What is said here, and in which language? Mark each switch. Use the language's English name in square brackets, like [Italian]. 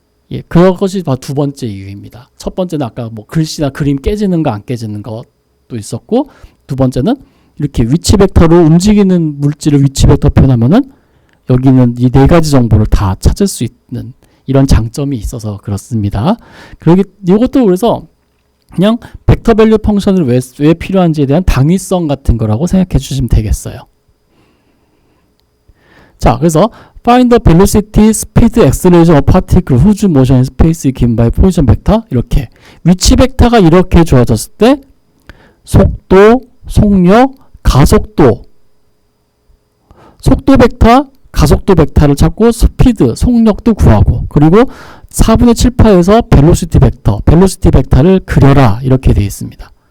[Korean] 예, 그것이 바로 두 번째 이유입니다. 첫 번째는 아까 뭐 글씨나 그림 깨지는 거 안 깨지는 것도 있었고, 두 번째는 이렇게 위치 벡터로 움직이는 물질을 위치 벡터 표현하면은 여기는 이 네 가지 정보를 다 찾을 수 있는 이런 장점이 있어서 그렇습니다. 이것도 그래서 그냥 벡터 밸류 펑션을 왜 필요한지에 대한 당위성 같은 거라고 생각해 주시면 되겠어요. 자, 그래서 [English] find the velocity, speed, acceleration of particle whose motion in space is given by position vector. [Korean] 이렇게 위치 벡터가 이렇게 주어졌을 때 속도, 속력, 가속도, 속도 벡터, 가속도 벡터를 찾고 스피드, 속력도 구하고, 그리고 4분의 7파에서 벨로시티 벡터를 그려라 이렇게 되어 있습니다.